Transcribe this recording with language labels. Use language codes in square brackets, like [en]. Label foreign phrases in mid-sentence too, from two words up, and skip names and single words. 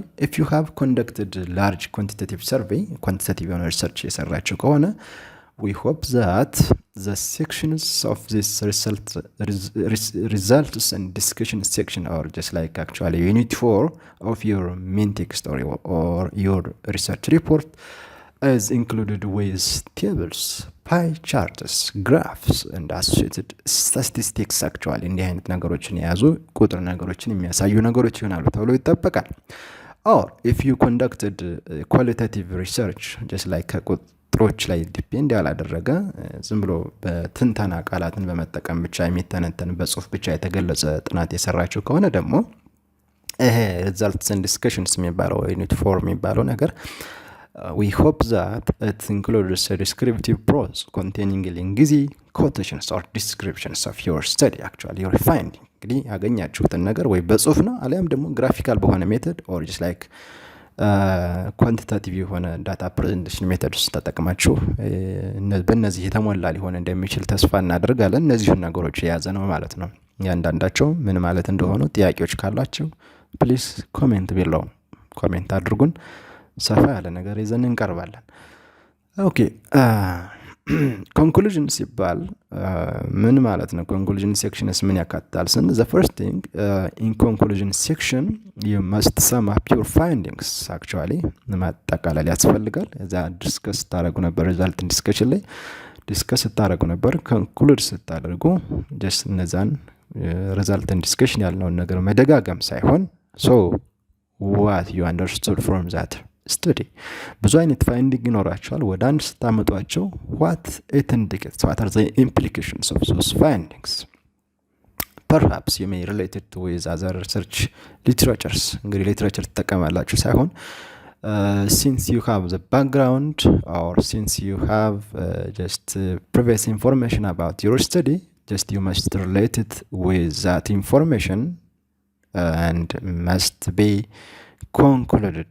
[en] If you have conducted large quantitative survey, quantitative research [am] የሰራችሁ ከሆነ [en] we hope that the sections of this results and discussion section are just like actually unit 4 of your main text or your research report is included with tables, pie charts, graphs and associated statistics actually [am] እንዲህ አይነት ነገሮችን የያዙ ቁጥር ነገሮችን የሚያሳዩ ነገሮች ይሆናሉ ተብሎ ይጠበቃል። [en] or if you conducted qualitative research just like [am] ቁጥሮች ላይ ዲፔንድ ያላደረገ ዝም ብሎ በትንተና ቃላትን በመጠቀም ብቻ የሚተነተን በጽሁፍ ብቻ የተገለጸ ጥናት የሰራችሁ ከሆነ ደግሞ [en] results and discussions [am] የሚባለው ዩኒት 4 የሚባለው ነገር [en] we hope that it includes a descriptive prose containing linguistic quotations or descriptions of your study actually your finding [am] እንግዲህ ያገኛችሁትን ነገር ወይ በጽሁፍ ነው አሊያም ደግሞ ግራፊካል በሆነ ሜተድ [en] or just like [am] ኳንቲታቲቭ የሆነ [en] data presentation methods [am] ተጠቅማችሁ በእነዚህ የተሞላ ሊሆን እንደሚችል ተስፋ እናደርጋለን። እነዚህ ነገሮች የያዘ ነው ማለት ነው። ያንዳንዳቸው ምን ማለት እንደሆኑ ጥያቄዎች ካላችሁ [en] please comment [am] ቢለው ኮሜንት አድርጉን። ሰፋ ያለ ነገር ይዘን እንቀርባለን። [en] okay conclusion [am] ሲባል ምን ማለት ነው? [en] conclusion sections [am] ምን ያካትታል ስንል [en] the first thing in conclusion section you must sum up your findings actually [am] ማጠቃለል ያስፈልጋል። እዛ ዲስከስ ታደርጉ ነበር [en] result discussion [am] ላይ ዲስከስ ታደርጉ ነበር። ኮንክሉድ ስታደርጉ just እነዛን [en] result discussion [am] ያልነውን ነገር መደጋገም ሳይሆን [en] so what you understood from that study [am] ብዙ አይነት ፋይንዲንግ ይኖራቸዋል። ወደ አንድ ስታመጧቸው [en] what it indicates what are the implications of those findings perhaps you may relate it with other research literatures [am] እንግዲህ ሊትሬቸር ተጠቀማላችሁ ሳይሆን [en] since you have the background or since you have just previous information about your study just you must relate it with that information and must be concluded.